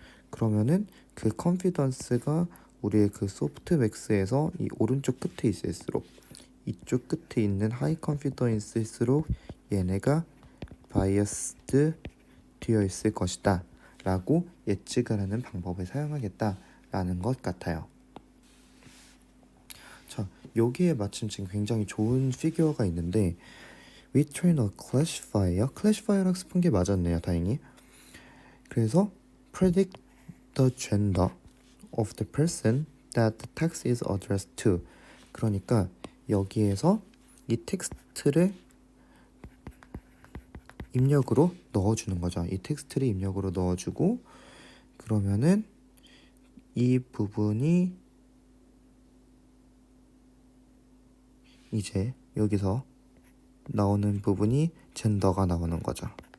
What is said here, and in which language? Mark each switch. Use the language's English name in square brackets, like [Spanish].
[Korean] 그러면은 그 컨피던스가 우리의 그 소프트 맥스에서 이 오른쪽 끝에 있을수록, 이쪽 끝에 있는 하이 컨피던스일수록 얘네가 바이어스드 되어 있을 것이다 라고 예측을 하는 방법을 사용하겠다라는 것 같아요. 자, 여기에 마침 지금 굉장히 좋은 피규어가 있는데, [English] We train a classifier. [Korean] classifier라고 쓴 게 맞았네요, 다행히. 그래서 [English] predict the gender of the person that the text is addressed to. [Korean] 그러니까 여기에서 이 텍스트를 입력으로 넣어주는 거죠. 이 텍스트를 입력으로 넣어주고 그러면은 이 부분이 이제 여기서 나오는 부분이 젠더가 나오는 거죠.